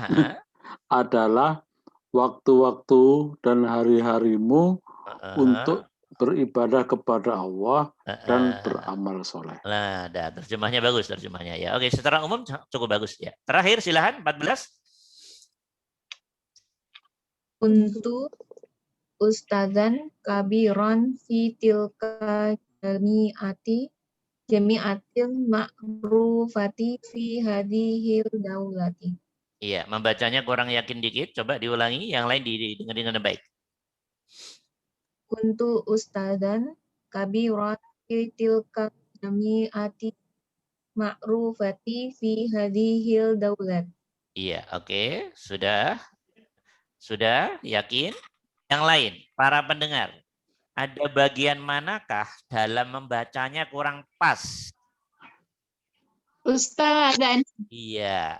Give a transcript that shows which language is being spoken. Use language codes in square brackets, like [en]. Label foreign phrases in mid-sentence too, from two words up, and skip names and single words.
[id] waktu-waktu dan hari-harimu untuk beribadah kepada Allah dan beramal soleh. Nah, terjemahnya bagus terjemahnya ya. Oke, secara umum cukup bagus ya. Terakhir silakan 14. [ar] كنت أستاذا كبيرا في تلك الجامعة المعروفة في هذه الدولة. [id] Iya, membacanya kurang yakin dikit. Coba diulangi, yang lain didengar dengan baik. [ar] كنت أستاذا كبيرا في تلك الجامعة المعروفة في هذه الدولة. [id] Iya, oke. Sudah yakin? Yang lain, para pendengar, ada bagian manakah dalam membacanya kurang pas? [ar] Ustadzan. [id] Iya.